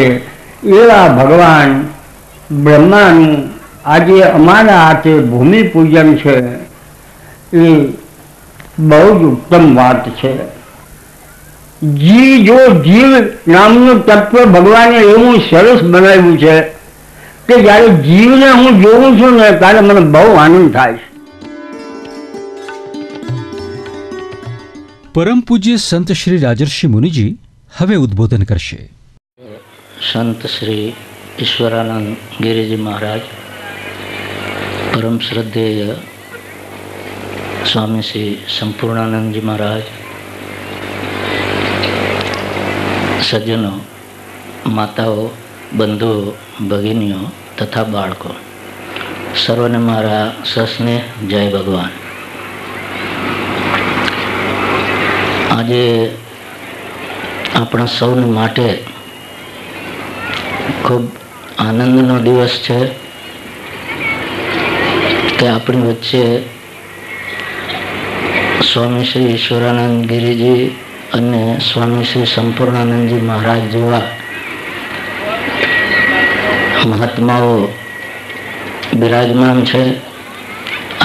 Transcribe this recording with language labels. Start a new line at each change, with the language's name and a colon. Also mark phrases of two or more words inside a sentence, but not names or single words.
Gujarati: એવા ભગવાન બ્રહ્માનું આજે અમારા હાથે ભૂમિપૂજન છે, એ બહુ જ ઉત્તમ વાત છે. જીવ નામનું તત્વ ભગવાને એવું સરસ બનાવ્યું છે કે જ્યારે જીવને હું જોઉં છું ને ત્યારે મને બહુ આનંદ થાય છે. પરમ પૂજ્ય સંત શ્રી રાજર્ષિ મુનિજી હવે ઉદ્બોધન કરશે.
Hindi: संत श्री ईश्वरानंद गिरिजी महाराज, परम श्रद्धेय स्वामी श्री संपूर्णानंद जी महाराज, सज्जनों, माताओं, बंधुओं,
Gujarati: ભગિનીઓ તથા બાળકો, સર્વને મારા સસ્નેહ જય ભગવાન. આજે આપણા સૌને માટે ખૂબ આનંદનો દિવસ છે કે આપણી વચ્ચે સ્વામી શ્રી ઈશ્વરાનંદ ગિરિજી અને સ્વામી શ્રી સંપૂર્ણાનંદજી મહારાજ જેવા મહાત્માઓ બિરાજમાન છે.